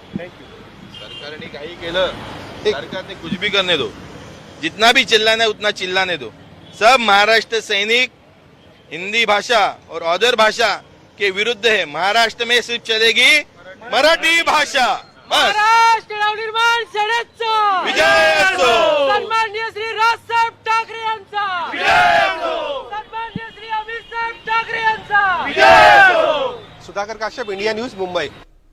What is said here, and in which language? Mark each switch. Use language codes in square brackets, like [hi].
[en] Thank you. [mr] सरकार ने काही केलं, [hi] सरकार ने कुछ भी करने दो, जितना भी चिल्लाना है उतना चिल्लाने दो। सब महाराष्ट्र सैनिक हिंदी भाषा और अदर भाषा के विरुद्ध है। महाराष्ट्र में सिर्फ चलेगी मराठी भाषा। [mr] महाराष्ट्र नवनिर्माण सेनेचा विजय असो। सन्माननीय श्री राजसाहेब ठाकरे यांचा विजय असो। सन्माननीय श्री अमित साहेब ठाकरे यांचा [hi] सुधाकर काश्यप, इंडिया न्यूज, मुंबई।